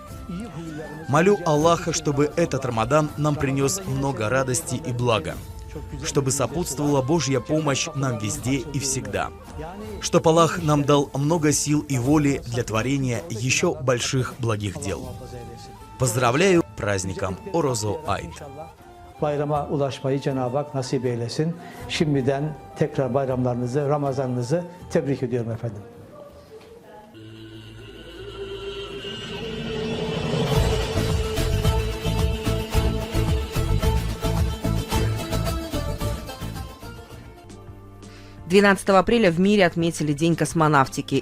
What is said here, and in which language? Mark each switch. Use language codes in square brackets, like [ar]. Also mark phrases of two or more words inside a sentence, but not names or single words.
[ru] Молю Аллаха, чтобы этот Рамадан нам принес много радости и блага, чтобы сопутствовала Божья помощь нам везде и всегда, чтобы Аллах нам дал много сил и воли для творения еще больших благих дел. Поздравляю с праздником Орозо Айт. [tr] bayrama ulaşmayı Cenab-ı Hak nasip eylesin. Şimdiden tekrar bayramlarınızı, Ramazanınızı tebrik ediyorum efendim. [ru] — 12 апреля в мире отметили День космонавтики.